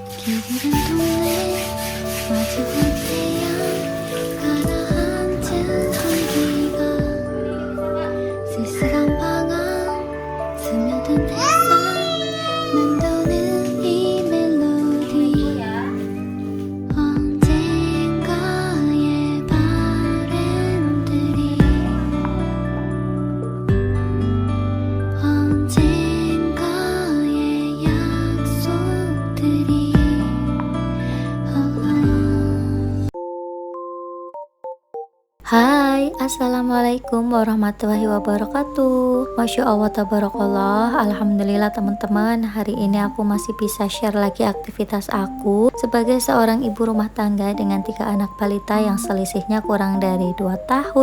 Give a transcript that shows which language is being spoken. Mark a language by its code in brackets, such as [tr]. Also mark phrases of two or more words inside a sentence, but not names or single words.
[ko] 길은 동네 마주한 태양 가라앉은 공기가 쓸쓸한 방황 스며든 햇살 맴도는 이 멜로디 언젠가의 바램들이 언젠가의 약속들이 Hai, [ar] السلام عليكم ورحمة الله وبركاته. ما شاء الله تبارك الله. [id] Alhamdulillah teman-teman, hari ini aku masih bisa share lagi aktivitas aku sebagai seorang ibu rumah tangga dengan 3 anak balita yang selisihnya kurang dari 2 tahun.